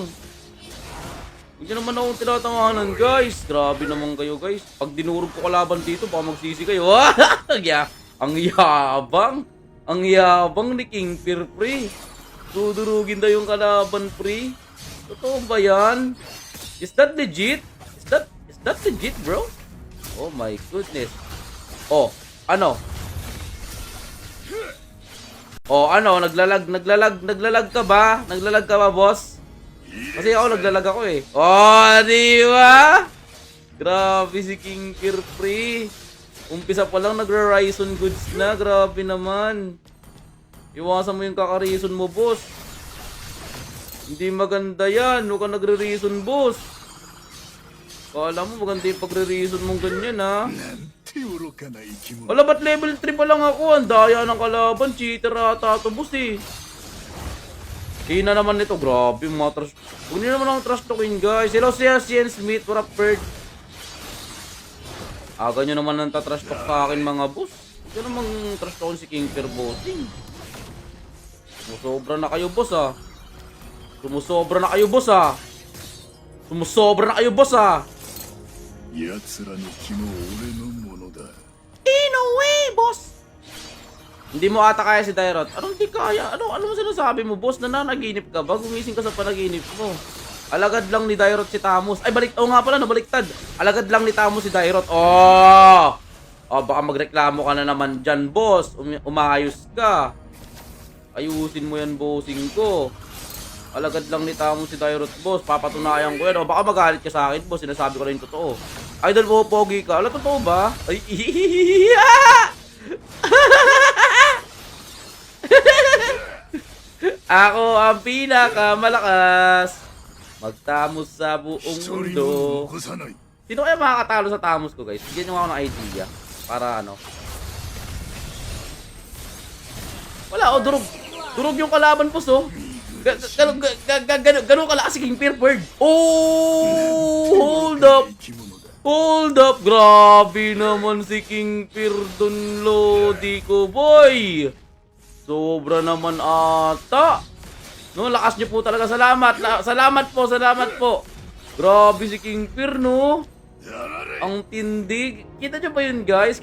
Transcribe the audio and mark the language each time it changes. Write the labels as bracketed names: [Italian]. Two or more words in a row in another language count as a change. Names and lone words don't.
[Filipino] Hindi naman ako tinatawanan, guys. Grabe naman kayo, guys. Pag dinurog ko kalaban dito, baka magsisi kayo. Ang yabang. Ang yabang ni King Per, pre. Dudurugin daw yung kalaban, pre. Totoo ba yan? [English] Is that legit? Is that legit, bro? Oh my goodness. [Filipino] Oh, ano? Oh, ano? Naglalag ka ba? Naglalag ka ba, boss? Kasi ako naglalag ako eh. Oh, di ba? Grabe si King Per, pre. Umpisa pa lang nagra-Ryzen goods na. Grabe naman. Iwasan mo yung kaka-reason mo, boss. Hindi maganda yan. Huwag ka nagre-reason, boss. Kala mo maganda yung pagre-reason mong ganyan, ha? [Japanese] なんて愚かな生き物 [Filipino] Wala, ba't level 3 pa lang ako? Ang daya ng kalaban. Cheater ata ito, boss eh. Hina naman nito. Grabe, mga trash. Huwag niyo naman ang [English] trash talking, [Filipino] guys. Hello, siya, Sian Smith. [English] What up, Bird? [Filipino] Aga nyo naman ang tatrash talk sa akin, mga boss. Ito namang [English] trash talk [Filipino] si King Per Bossing. Sumusobra na kayo, boss, ah. Sumusobra na kayo, boss, ah. Sumusobra na kayo, boss, ah. [Japanese] 奴らの気も俺のものだ [English] In a way, [Filipino] boss! Hindi mo ata kaya si Dairot. Anong di kaya? Ano mo sinasabi mo, boss? Nananaginip ka ba? Gumising ka sa panaginip mo. Alagad lang ni Dairot si Tamus. Ay, Oo nga pala, nabaliktad. Alagad lang ni Tamus si Dairot. Oh! Oh, baka magreklamo ka na naman dyan, boss. Umayos ka. Ayusin mo yan, bossing ko. Alagad lang ni Tamus si Dairot, boss. Papatunayan ko yan. O, baka magalit ka sa akin, boss. Sinasabi ko na yung totoo. Idol mo, pogi ka. Alam, totoo ba? Ay, Ako ang pinakamalakas. Magtamos sa buong [Japanese] 一人 [Filipino] mundo. [Japanese] も残さない [Filipino] Sino kaya makakatalo sa Tamos ko, guys? Bigyan nyo ako ng idea. Para ano. Wala, oh, durog. Durog yung kalaban, boss, oh. Ganun kalakas si King Pierperd. [English] Oh! Hold up! [Japanese] 生き物だ [English] Hold up! [Filipino] Grabe naman si King Pirdon Lodi ko, boy! Sobra naman ata. No, lakas niyo po talaga. Salamat. Salamat po. Grabe si King Pir, no? Ang tindi. Kita niyo ba yun, guys?